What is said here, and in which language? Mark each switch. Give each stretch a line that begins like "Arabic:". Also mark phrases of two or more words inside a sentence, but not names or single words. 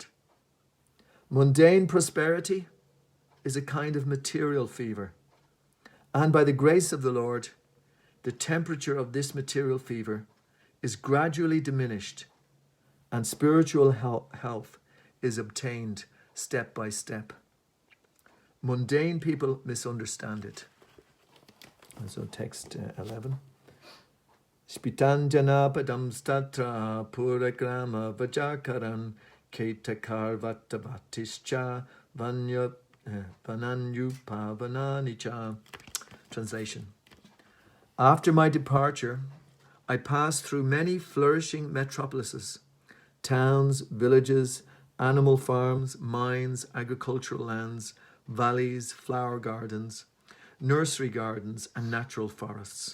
English: Mundane prosperity is a kind of material fever, and by the grace of the Lord, the temperature of this material fever is gradually diminished, and spiritual health is obtained step by step. Mundane people misunderstand it. And so text 11.
Sanskrit: Spitanjana padam statra puragrama vajakaran ketakar vatavatischa vananyupavananicha.
English: Translation. After my departure, I passed through many flourishing metropolises, towns, villages, animal farms, mines, agricultural lands, valleys, flower gardens, nursery gardens, and natural forests.